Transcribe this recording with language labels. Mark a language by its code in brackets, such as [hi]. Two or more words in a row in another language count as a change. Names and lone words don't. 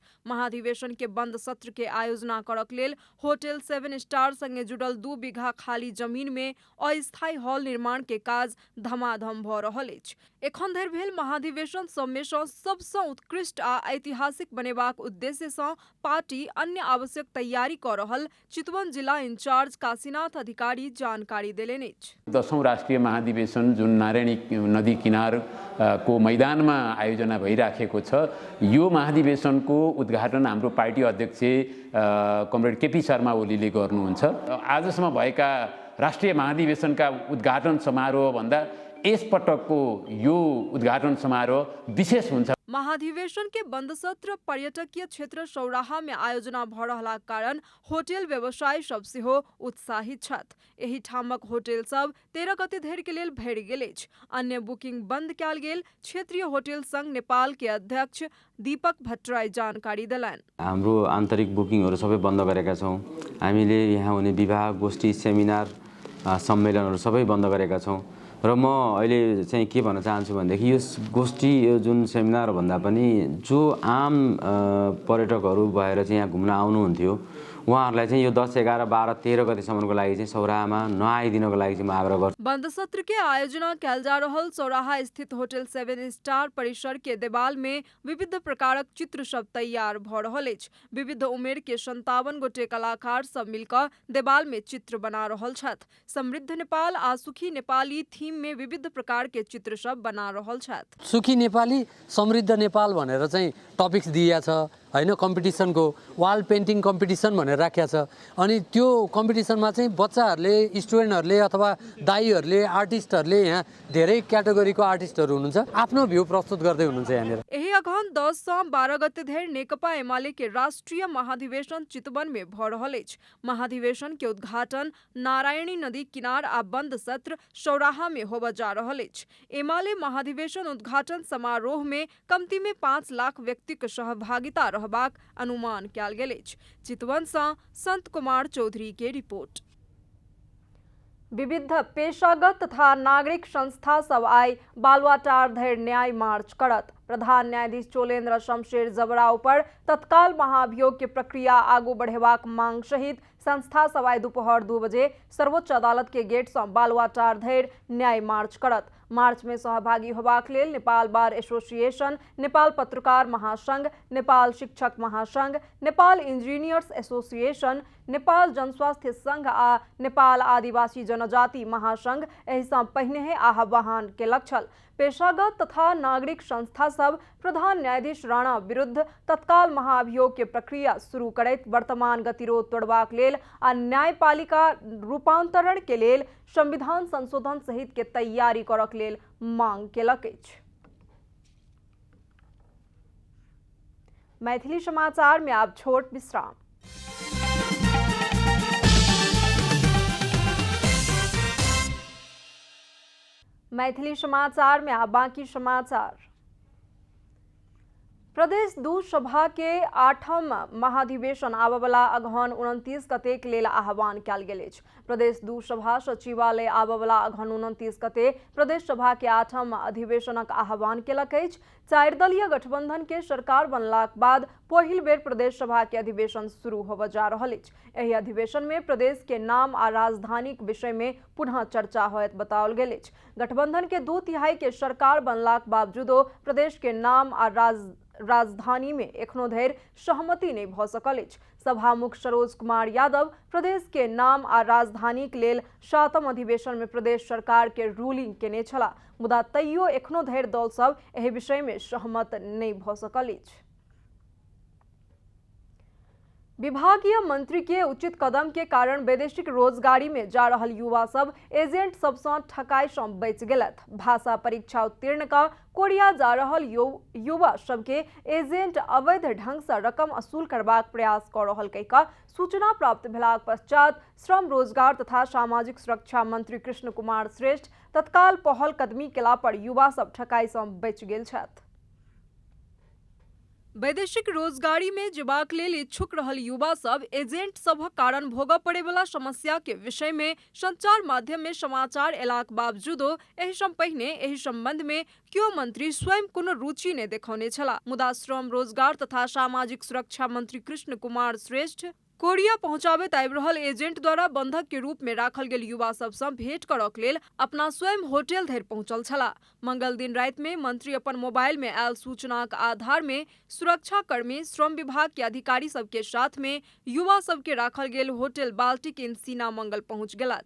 [mai] महाधिवेशन के बंद सत्र के आयोजना करक लेल होटल 7 स्टार संगे जुड़ल 2 बीघा खाली जमीन में अस्थायी हॉल निर्माण के काज धमाधम भ रहल अछि। एखन धरि भेल महाधिवेशन सब में सबसँ उत्कृष्ट आ ऐतिहासिक बनेबाक उद्देश्य सँ पार्टी अन्य आवश्यक तैयारी क रहल चितवन जिला इंचार्ज काशीनाथ अधिकारी जानकारी देलनि अछि। [ne] 10वीं राष्ट्रीय महाधिवेशन जुन नारायणी नदी किनार को मैदान में आयोजना भइराखेको छ, यो महाधिवेशनको उद्घाटन हाम्रो पार्टी अध्यक्ष कमरेड केपी शर्मा ओलीले गर्नुहुन्छ। आजसम्म भएका राष्ट्रिय महाधिवेशनका उद्घाटन समारोह भन्दा यसपटकको यो उद्घाटन समारोह विशेष हुन्छ। [mai] महाधिवेशन के बंद सत्र पर्यटकीय क्षेत्र सौराहा में आयोजना भ रहलाक कारण होटल व्यवसायी सब सेहो उत्साहित छथि। एहि ठामक होटल सब 13 गते धरि के लेल भरि गेल अछि। अन्य बुकिंग बंद कयल गेल क्षेत्रीय होटल संघ नेपाल के अध्यक्ष दीपक भट्टराई जानकारी देलनि। [ne] हाम्रो आन्तरिक बुकिङहरू सबै बन्द गरेका छौँ। हामीले यहाँ हुने विवाह गोष्ठी सेमिनार सम्मेलनहरू सबै बन्द गरेका छौँ र म अहिले चाहिँ के भन्न चाहन्छु भनेदेखि यो गोष्ठी यो जुन सेमिनार भन्दा पनि जो आम पर्यटकहरू भएर चाहिँ यहाँ घुम्न आउनुहुन्थ्यो उहाँहरूलाई चाहिँ यो 10, 11, 12, 13 गतेसम्मको लागि चाहिँ सौराहामा नआइदिनको लागि चाहिँ म आग्रह गर्छु। [mai] बंद सत्र के आयोजना कयल जा रहल सौराहा स्थित होटल 7 स्टार परिसर के देवाल में विविध प्रकारक चित्र सब तैयार भ रहल अछि। विविध उमेर के 57 गोटे कलाकार सब मिलकर देवाल में चित्र बना रहल छथि। समृद्ध नेपाल आ सुखी नेपाली थीम में विविध प्रकार के चित्र सब बना रहल छथि। [ne] सुखी नेपाली समृद्ध नेपाल भनेर चाहिँ टपिक्स दिया छ। हैन कम्पिटिसनको [en] wall painting competition [ne] भनेर राखेको छ अनि त्यो कम्पिटिसनमा चाहिँ बच्चाहरूले स्टुडेन्टहरूले अथवा दाइहरूले आर्टिस्टहरूले यहाँ धेरै क्याटेगोरीको आर्टिस्टहरू हुनुहुन्छ आफ्नो भ्यू प्रस्तुत गर्दै हुनुहुन्छ यहाँनिर। [mai] यही अगहन 10 से 12 गते धरि नेकपा एमाले के राष्ट्रीय महाधिवेशन चितवन में भ रहल अछि। महाधिवेशन के उद्घाटन नारायणी नदी किनार आ बंद सत्र सौराहा में होबय जा रहल अछि। एमाले महाधिवेशन उद्घाटन समारोह में कमती में 5 लाख व्यक्ति के सहभागिता रहबाक अनुमान कयल गेल अछि। चितवन सँ संत कुमार चौधरी के रिपोर्ट। विविध पेशागत तथा नागरिक संस्था सब आई बालुआटार धरि न्याय मार्च करत। प्रधान न्यायाधीश चोलेन्द्र शमशेर जबराव पर तत्काल महाभियोग के प्रक्रिया आगू बढ़ेबाक मांग सहित संस्था सब आई दोपहर 2 बजे सर्वोच्च अदालत के गेट से बालुआटार धरि न्याय मार्च करत। मार्च में सहभागी होबाक लेल नेपाल बार एसोसिएशन, नेपाल पत्रकार महासंघ, नेपाल शिक्षक महासंघ, नेपाल इंजीनियर्स एसोसिएशन, नेपाल जनस्वास्थ्य संघ आ नेपाल आदिवासी जनजाति महासंघ एहि सँ पहिने आह्वान केलक छल। पेशागत तथा नागरिक संस्था सब प्रधान न्यायाधीश राणा विरुद्ध तत्काल महाभियोग के प्रक्रिया शुरू करैत वर्तमान गतिरोध तोड़बाक लेल आ न्यायपालिका रूपांतरण के लेल संविधान संशोधन सहित के तैयारी करक लेल मांग केलक अछि। मैथिली समाचार में आब छोट विश्राम। मैथिली समाचार में अब बाकी समाचार। प्रदेश 2 सभा के 8म महाधिवेशन आबवला अगहन 29 गते के लेल आह्वान कयल गेल अछि। प्रदेश 2 सभा सचिवालय आबवला अगहन 29 गते प्रदेश सभा के 8म अधिवेशनक आह्वान केलक अछि। 4 दलीय गठबंधन के सरकार बनलाक बाद पहिल बेर प्रदेश सभा के अधिवेशन शुरू होबय जा रहल अछि। एहि अधिवेशन में प्रदेश के नाम आ राजधानी के विषय में पुनः चर्चा होयत बताओल गेल अछि। गठबंधन के 2/3 के सरकार बनलाक बावजूदो प्रदेश के नाम आ राजधानी में एखनो धरि सहमति नहीं भ सकल अछि। सभामुख सरोज कुमार यादव प्रदेश के नाम आ राजधानी के लेल 7म अधिवेशन में प्रदेश सरकार के रूलिंग केने छला, मुदा तैयो एखनो धरि दल सब एहि विषय में सहमत नहीं भ सकल अछि। विभागीय मंत्री के उचित कदम के कारण वैदेशिक रोजगारी में जा रहल युवा सब एजेंट सबसँ ठकाई सँ बचि गेलथ। भाषा परीक्षा उत्तीर्ण का कोरिया जा रहल युवा सबके एजेंट अवैध ढंग से रकम असूल करबाक प्रयास कर रहल कहिका सूचना प्राप्त भेलाक पश्चात श्रम रोजगार तथा सामाजिक सुरक्षा मंत्री कृष्ण कुमार श्रेष्ठ तत्काल पहल कदमी केला पर युवा सब ठकाई सँ बचि गेल छथि। वैदेशिक रोजगारी में जेबाक लेल इच्छुक रहल युवा सब एजेंट सभक कारण भोगऽ पड़े वाला समस्या के विषय में संचार माध्यम में समाचार एलाक बावजूदो एहि सँ पहिने एहि संबंध में केओ मंत्री स्वयं कोनो रुचि नहि देखौने छला। मुदा श्रम रोजगार तथा सामाजिक सुरक्षा मंत्री कृष्ण कुमार श्रेष्ठ कोरिया पहुंचाबैत आबि रहल एजेंट द्वारा बंधक के रूप में राखल गेल युवा सब सँ भेंट करक लेल अपना स्वयं होटल धरि पहुंचल छला। मंगल दिन राति में मंत्री अपन मोबाइल में आयल सूचनाक आधार में सुरक्षा कर्मी, श्रम विभाग के अधिकारी सबके साथ में युवा सबके राखल गेल होटल बाल्टिक इन सीना मंगल पहुंच गेलथ।